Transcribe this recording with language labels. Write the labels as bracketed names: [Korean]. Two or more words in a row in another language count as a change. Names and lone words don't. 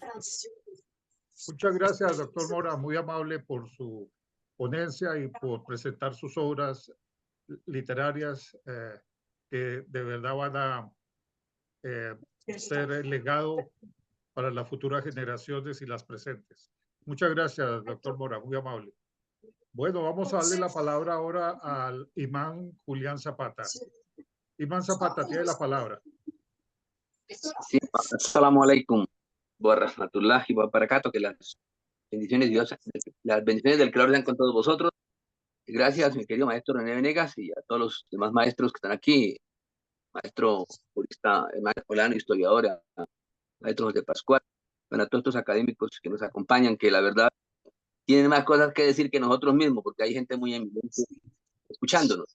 [Spanish] Muchas gracias, doctor Mora, muy amable por su ponencia y por presentar sus obras literarias que de verdad van a ser el legado para las futuras generaciones y las presentes. Muchas gracias, doctor Mora, muy amable. Bueno, vamos a darle la palabra ahora al imán Julián Zapata. Imán Zapata, tiene la palabra. Sí, [Arabic] السلام عليكم ورحمة الله وبركاته, [Spanish] que las bendiciones de Dios, las bendiciones del Creador sean con todos vosotros. Gracias, mi querido maestro René Venegas, y a todos los demás maestros que están aquí, maestro jurista, venezolano, historiador, maestro José Pascual, bueno, a todos estos académicos que nos acompañan, que la verdad tienen más cosas que decir que nosotros mismos, porque hay gente muy eminente escuchándonos.